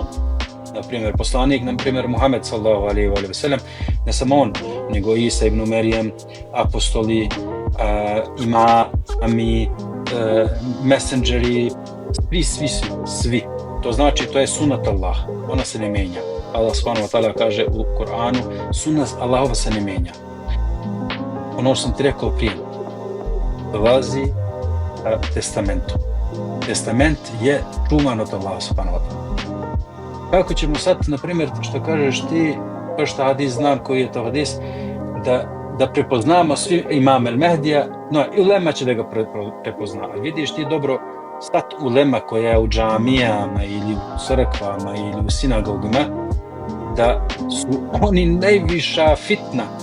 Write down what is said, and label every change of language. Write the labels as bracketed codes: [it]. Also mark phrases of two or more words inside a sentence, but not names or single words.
[bs] Na primjer, poslanik, na primjer, Muhammed [ar] صلى الله عليه وسلم, [bs] ne samo on, nego Isa ibn Merijem, apostoli, imami, messengeri, svi. To znači, to je sunat Allah, ona se ne menja. Allah [ar] سبحانه وتعالى [bs] kaže u Koranu, sunat Allahova se ne menja. Ono što sam ti rekao prije, dolazi testamentom. Testament je čuvan od Allaha [ar] سبحانه وتعالى. [bs] Kako ćemo sad, na primjer, što kažeš ti, što hadis znam koji je to hadis, da prepoznamo svi Imam El Mehdija, no i ulema će da ga prepozna. Ali vidiš ti dobro, sad ulema koja je u džamijama ili u crkvama ili u sinagogama, da su oni najviša fitna.